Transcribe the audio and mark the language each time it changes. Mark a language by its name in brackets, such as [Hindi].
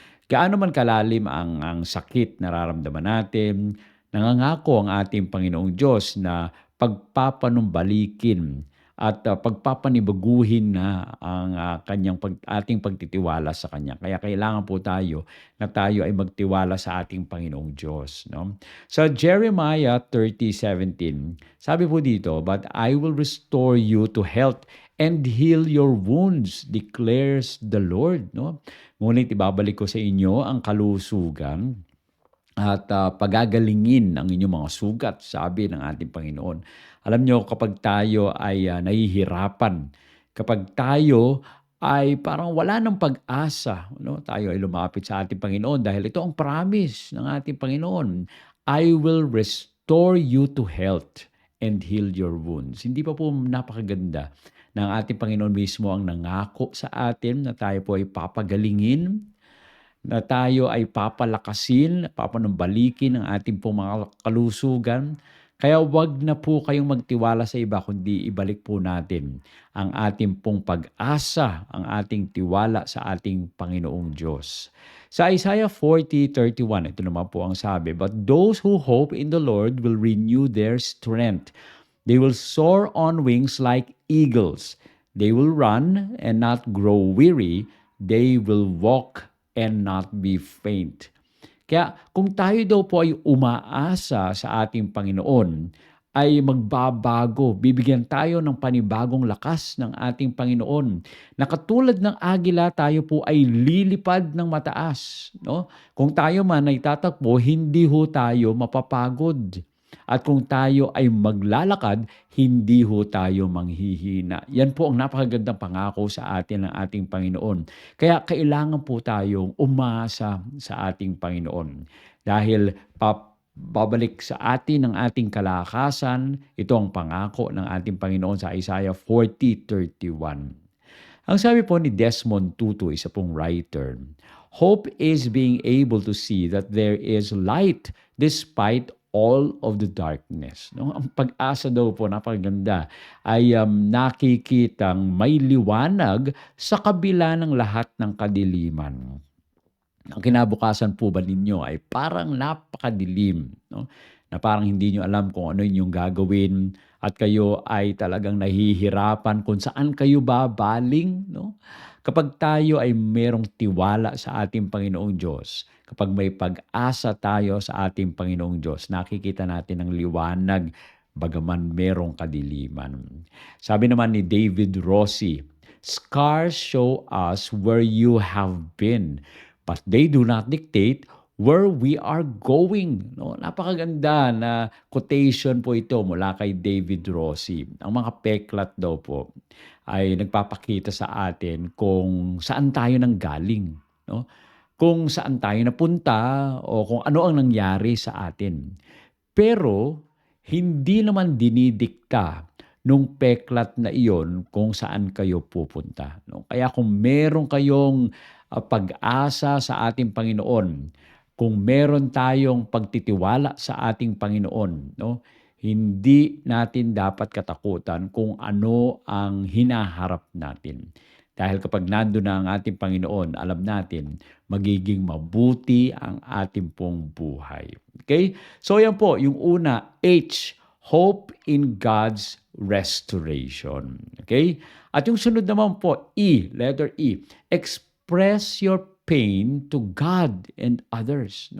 [Filipino] Gaano man kalalim ang sakit nararamdaman natin, nangangako ang ating Panginoong Diyos na pagpapanumbalikin at pagpapanibaguhin na ang ating pagtitiwala sa Kanya. Kaya kailangan po tayo na tayo ay magtiwala sa ating Panginoong Diyos. No? [English] Sa Jeremiah 30:17, sabi po dito, But I will restore you to health and heal your wounds, declares the Lord. [Filipino] No? Ngunit ibabalik ko sa inyo ang kalusugan at pagagalingin ang inyong mga sugat, sabi ng ating Panginoon. Alam nyo, kapag tayo ay nahihirapan, kapag tayo ay parang wala ng pag-asa, no? Tayo ay lumapit sa ating Panginoon dahil ito ang promise ng ating Panginoon. [English] I will restore you to health and heal your wounds. [Filipino] Hindi pa po napakaganda ng ating Panginoon mismo ang nangako sa atin na tayo po ay papagalingin, na tayo ay papalakasin, papanumbalikin ang ating pong mga kalusugan. Kaya wag na po kayong magtiwala sa iba, kundi ibalik po natin ang ating pong pag-asa, ang ating tiwala sa ating Panginoong Diyos. [English] Sa Isaiah 40:31, ito naman po ang sabi, But those who hope in the Lord will renew their strength. They will soar on wings like eagles. They will run and not grow weary. They will walk and not be faint. [Filipino] Kaya kung tayo daw po ay umaasa sa ating Panginoon, ay magbabago. Bibigyan tayo ng panibagong lakas ng ating Panginoon. Na katulad ng agila, tayo po ay lilipad ng mataas. No? Kung tayo man ay tatakbo, hindi ho tayo mapapagod. At kung tayo ay maglalakad, hindi ho tayo manghihina. Yan po ang napakagandang pangako sa atin ng ating Panginoon. Kaya kailangan po tayong umasa sa ating Panginoon. Dahil babalik sa atin ng ating kalakasan, ito ang pangako ng ating Panginoon sa Isaiah 40:31. [English] Ang sabi po ni Desmond Tutu, isa pong writer, hope is being able to see that there is light despite all of the darkness. [Filipino] No? Ang pag-asa daw po, napakaganda, ay nakikitang may liwanag sa kabila ng lahat ng kadiliman. Ang kinabukasan po ba ninyo ay parang napakadilim, no? Na parang hindi nyo alam kung ano yung gagawin at kayo ay talagang nahihirapan kung saan kayo babaling, no? Kapag tayo ay merong tiwala sa ating Panginoong Diyos, kapag may pag-asa tayo sa ating Panginoong Diyos, nakikita natin ang liwanag bagaman merong kadiliman. [English] Sabi naman ni David Rossi, scars show us where you have been, but they do not dictate where we are going. [Filipino] No? Napakaganda na quotation po ito mula kay David Rossi. Ang mga peklat daw po ay nagpapakita sa atin kung saan tayo nanggaling. No? Kung saan tayo napunta o kung ano ang nangyari sa atin. Pero hindi naman dinidikta nung peklat na iyon kung saan kayo pupunta. No? Kaya kung meron kayong pag-asa sa ating Panginoon, kung meron tayong pagtitiwala sa ating Panginoon, no, hindi natin dapat katakutan kung ano ang hinaharap natin. Dahil kapag nandun na ang ating Panginoon, alam natin, magiging mabuti ang ating pong buhay. Okay? So yan po, yung una, H, hope in God's restoration. Okay? [English] At yung sunod naman po, E, letter E, express your pain to God and others.